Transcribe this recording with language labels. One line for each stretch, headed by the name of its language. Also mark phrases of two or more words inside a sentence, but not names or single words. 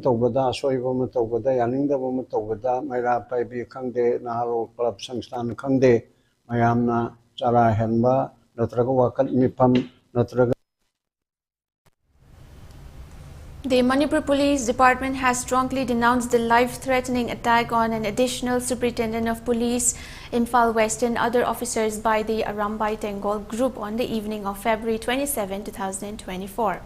Manipuri: tawbada asoiba ama tawbada yaningdaba ama tawbada maira paibi khangde naharo club sangstan khangde mayamna chara henba natraga wakat mifam natraga.
English: The Manipur Police Department has strongly denounced the life-threatening attack on an additional superintendent of police, Imphal West, and other officers by the Arambai Tengol group on the evening of February 27, 2024.